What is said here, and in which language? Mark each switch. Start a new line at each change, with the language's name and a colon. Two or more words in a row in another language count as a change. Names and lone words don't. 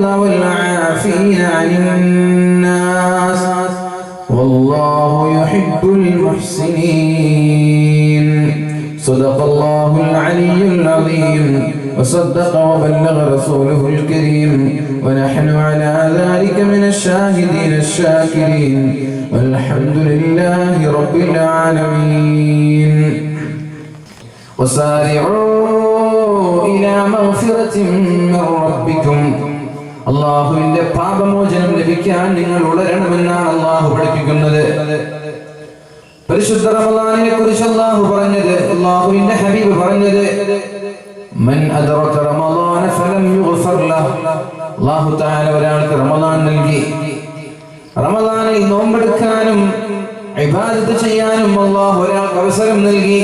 Arabic: والعافين عن الناس والله يحب المحسنين صدق الله العلي العظيم وصدق وبلغ رسوله الكريم ونحن على ذلك من الشاهدين الشاكرين والحمد لله رب العالمين وسارعوا إلى مغفرة من ربكم
Malayalam: അള്ളാഹുവിന്റെ പാപമോചനം ലഭിക്കാൻ നിങ്ങൾ ഉളരണമെന്നാണ് അള്ളാഹു പഠിപ്പിക്കുന്നത്. പരിശുദ്ധ റമളാനിനെ കുറിച്ച് അള്ളാഹു പറഞ്ഞത്, അള്ളാഹുവിന്റെ ഹബീബ് പറഞ്ഞത്,
Arabic: من أدرك رمضان فلم يغفر له. الله تعالى
Malayalam: ഒരാൾക്ക് റമളാൻ നൽകി, റമളാനിൽ നോമ്പെടുക്കാനും ഇബാദത്ത് ചെയ്യാനും അള്ളാഹു ഒരാൾക്ക് അവസരം നൽകി.